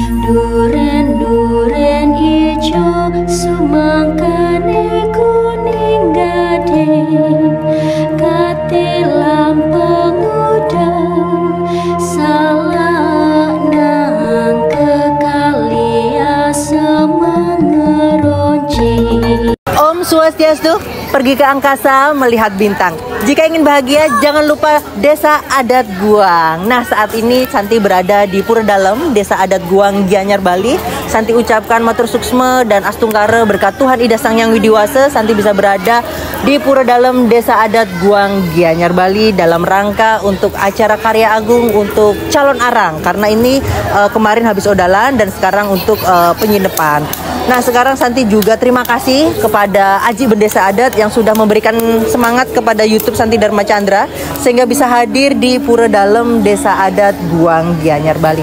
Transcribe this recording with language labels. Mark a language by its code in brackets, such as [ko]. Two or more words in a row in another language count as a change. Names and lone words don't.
[ban] Duren ijo sumangkane kuning gading. Katilam pengudang salah nang kekalia semengeronci. Om Swastiastu, [id] pergi ke angkasa melihat bintang. Jika ingin bahagia, jangan lupa Desa Adat Guang. Nah, saat ini Santi berada di Pura Dalem, Desa Adat Guang, Gianyar, Bali. Santi ucapkan [ban] matur suksma [id] dan astungkara berkat Tuhan Ida Sang Yang Widiwasa. Santi bisa berada di Pura Dalem, Desa Adat Guang, Gianyar, Bali dalam rangka untuk acara karya agung untuk calon arang. Karena ini kemarin habis odalan dan sekarang untuk penyinepan. Nah, sekarang Santi juga terima kasih kepada Aji Bendesa Adat yang sudah memberikan semangat kepada YouTube Santi Dharma Chandra sehingga bisa hadir di Pura Dalem, Desa Adat Guang, Gianyar, Bali.